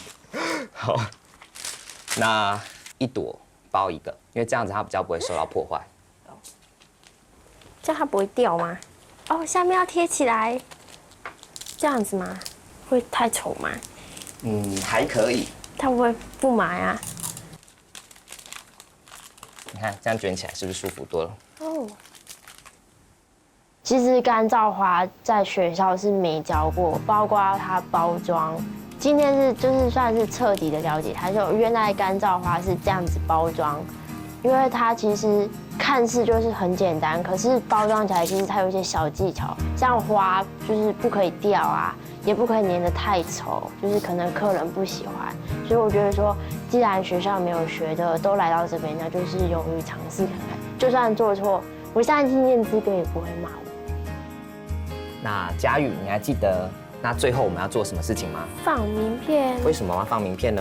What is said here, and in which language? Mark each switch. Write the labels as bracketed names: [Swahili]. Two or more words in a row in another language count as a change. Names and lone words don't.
[Chinese] 好，那一朵包一個，因為這樣子它比較不會受到破壞。這樣它不會掉嗎？哦，下面要貼起來，這樣子嗎？會太醜嗎？還可以。他會不買啊？你看這樣捲起來是不是舒服多了？哦。其實乾燥花在學校是沒教過，包括它包裝。今天是就是算是徹底的了解它，就原來乾燥花是這樣子包裝，因為它其實看似就是很簡單，可是包裝起來其實它有一些小技巧，像花就是不可以掉啊，也不可以粘得太醜，就是可能客人不喜歡。所以我覺得說，既然學校沒有學的都來到這邊，那就是勇於嘗試看看，就算做錯，我相信念之哥也不會罵我。那佳宇，你還記得那最後我們要做什麼事情嗎？放名片。為什麼要放名片呢？